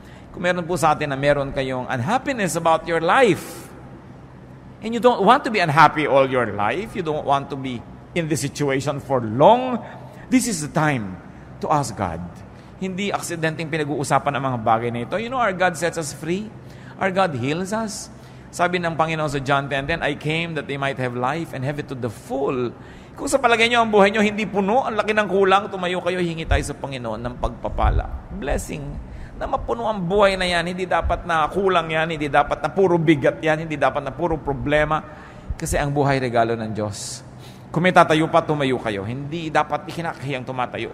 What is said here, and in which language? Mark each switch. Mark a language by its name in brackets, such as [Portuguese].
[Filipino] Kung meron po sa atin na meron kayong [English] unhappiness about your life, and you don't want to be unhappy all your life, you don't want to be in this situation for long, this is the time to ask God. [Filipino] Hindi aksidenteng pinag-uusapan ang mga bagay na ito. [English] You know, our God sets us free. Our God heals us. [Filipino] Sabi ng Panginoon sa [English] John 10:10, I came that they might have life and have it to the full. [Filipino] Kung sa palagay nyo ang buhay nyo hindi puno, ang laki ng kulang, tumayo kayo, hingi tayo sa Panginoon ng pagpapala. Blessing. Na mapuno ang buhay na yan. Hindi dapat na kulang yan. Hindi dapat na puro bigat yan. Hindi dapat na puro problema. Kasi ang buhay regalo ng Diyos. Kung may tatayo pa, tumayo kayo. Hindi dapat ikinakahiyang tumatayo.